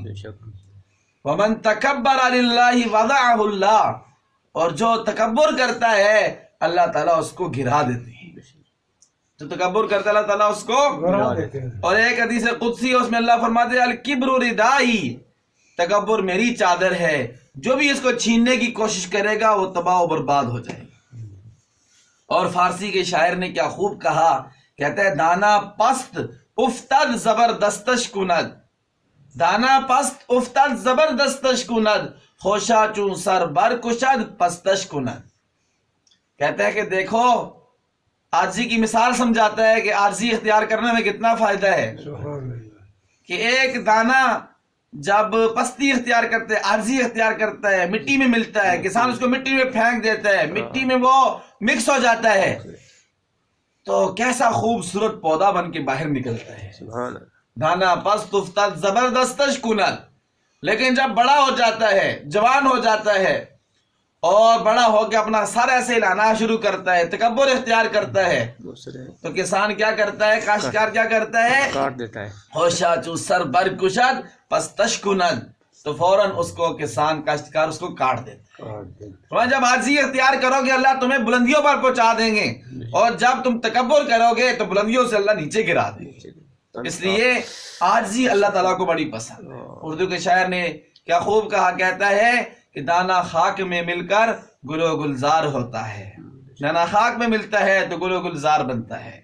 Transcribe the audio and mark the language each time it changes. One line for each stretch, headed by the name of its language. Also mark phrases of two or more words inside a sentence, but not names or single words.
Arabic: ومن تکبر للہ وضعہ اللہ،
Urdu: اور جو تکبر کرتا ہے اللہ تعالیٰ اس کو گرا دیتے ہیں، جو تکبر کرتا ہے اللہ تعالیٰ اس کو گرا دیتے ہیں۔ اور ایک حدیث قدسی ہے اس میں اللہ فرماتے ہیں
Arabic: الکبر ردائی،
Urdu: تکبر میری چادر ہے، جو بھی اس کو چھیننے کی کوشش کرے گا وہ تباہ و برباد ہو جائے گا۔ اور فارسی کے شاعر نے کیا خوب کہا، کہتا ہے
Persian: دانا پست افتد زبردستش کند، دانا پست افتد زبردستش کند، خوشا چون سر بر کشد پستش کند۔
Urdu: کہتا ہے کہ دیکھو عاجزی کی مثال سمجھاتا ہے کہ عاجزی اختیار کرنے میں کتنا فائدہ ہے، کہ ایک دانا جب پستی اختیار کرتا ہے، عاجزی اختیار کرتا ہے، مٹی میں ملتا ہے، کسان اس کو مٹی میں پھینک دیتا ہے، مٹی میں وہ مکس ہو جاتا ہے تو کیسا خوبصورت پودا بن کے باہر نکلتا ہے۔
Persian: دانا پست افتد زبردستش کند،
Urdu: لیکن جب بڑا ہو جاتا ہے، جوان ہو جاتا ہے اور بڑا ہو کے اپنا سر ایسے ہلانا شروع کرتا ہے، تکبر اختیار کرتا ہے، تو کسان کیا کرتا ہے، کاشتکار کیا کرتا ہے، کاٹ دیتا ہے۔
Persian: ہوشا چو سر بر کشد پستش کند،
Urdu: تو فوراً اس کو کسان کاشتکار اس کو کاٹ دیتا ہے۔ جب عاجزی اختیار کرو گے اللہ تمہیں بلندیوں پر پہنچا دیں گے، اور جب تم تکبر کرو گے تو بلندیوں سے اللہ نیچے گرا دیں گے۔ اس لیے عاجزی اللہ تعالیٰ کو بڑی پسند ہے۔ اردو کے شاعر نے کیا خوب کہا، کہتا ہے کہ دانا خاک میں مل کر گل و گلزار ہوتا ہے، دانا خاک میں ملتا ہے تو گل و گلزار بنتا ہے۔